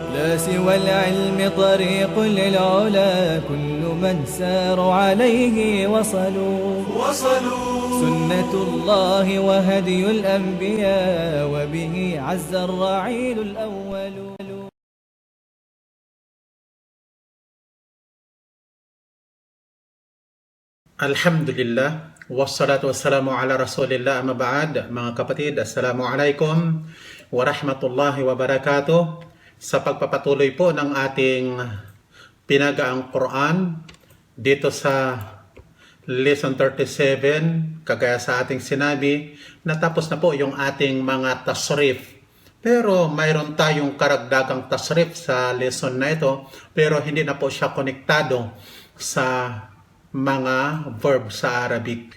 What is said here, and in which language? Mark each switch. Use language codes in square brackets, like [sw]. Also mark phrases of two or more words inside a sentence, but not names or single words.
[ar] والعلم طريق للعلا كل من ساروا عليه وصلوا سنة الله وهدي الأنبياء وبه عز الرعيل الأول. الحمد لله والصلاة والسلام على رسول الله أما بعد. [tl] Mga kapatid, [ar] السلام عليكم ورحمة الله وبركاته. [tl] Sa pagpapatuloy po ng ating pinagaang Quran dito sa lesson 37, kagaya sa ating sinabi, natapos na po yung ating mga tasrif. Pero mayroon tayong karagdagang tasrif sa lesson na ito, pero hindi na po siya konektado sa mga verb sa Arabic.